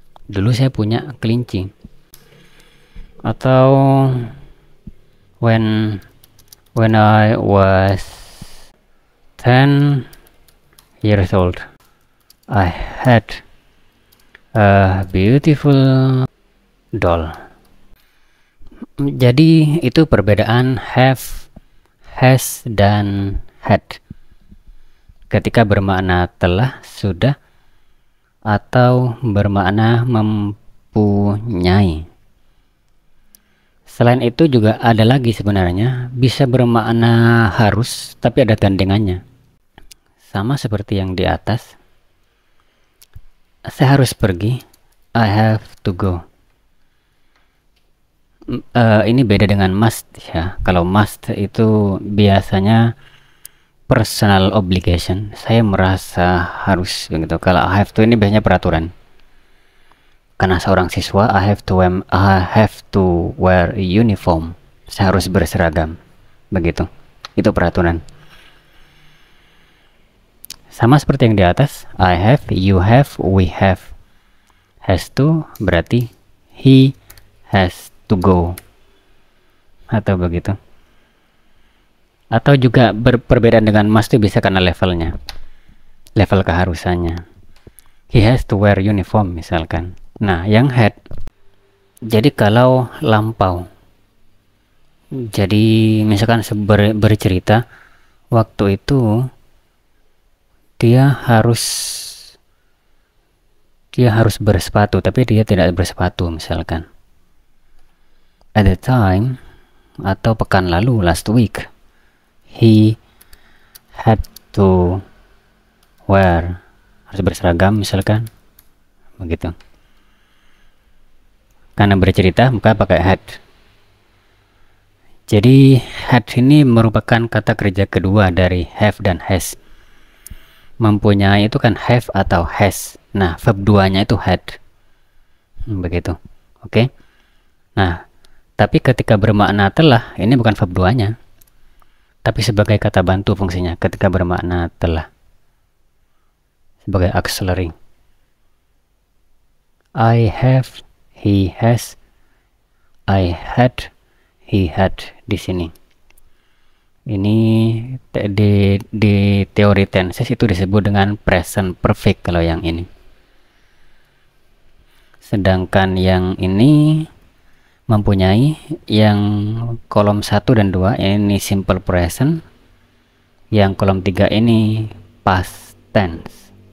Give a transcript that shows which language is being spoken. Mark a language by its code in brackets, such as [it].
[id] Dulu saya punya kelinci. Atau [en] when I was 10 years old, I had a beautiful doll. [id] Jadi itu perbedaan have, has, dan had. Ketika bermakna telah, sudah, atau bermakna mempunyai. Selain itu juga ada lagi sebenarnya, bisa bermakna harus, tapi ada gandengannya. Sama seperti yang di atas. Saya harus pergi. [en] I have to go. [id] Ini beda dengan must ya. Kalau must itu biasanya personal obligation. Saya merasa harus begitu. Kalau [en] I have to [id] ini biasanya peraturan. Karena seorang siswa, [en] I have to wear a uniform. [id] Saya harus berseragam. Begitu. Itu peraturan. Sama seperti yang di atas, [en] I have, you have, we have. Has to berarti he has to go. [id] Atau begitu. Atau juga berbeda dengan must itu bisa karena levelnya. Level keharusannya. [en] He has to wear uniform misalkan. [id] Nah, yang had. Jadi kalau lampau. Jadi misalkan bercerita waktu itu dia harus bersepatu, tapi dia tidak bersepatu misalkan. [en] At the time [id] atau pekan lalu, [en] last week, he had to wear, [id] harus berseragam misalkan. Begitu. Karena bercerita maka pakai had. Jadi had ini merupakan kata kerja kedua dari have dan has. Mempunyai itu kan have atau has. Nah, verb 2-nya itu had. Begitu. Oke. Nah, tapi ketika bermakna telah, ini bukan verb 2-nya. Tapi sebagai kata bantu fungsinya ketika bermakna telah. Sebagai auxiliary. [en] I have, he has, I had, he had [id] di sini. Ini di teori tenses itu disebut dengan present perfect kalau yang ini. Sedangkan yang ini mempunyai, yang kolom 1 dan 2 ini simple present, yang kolom 3 ini past tense.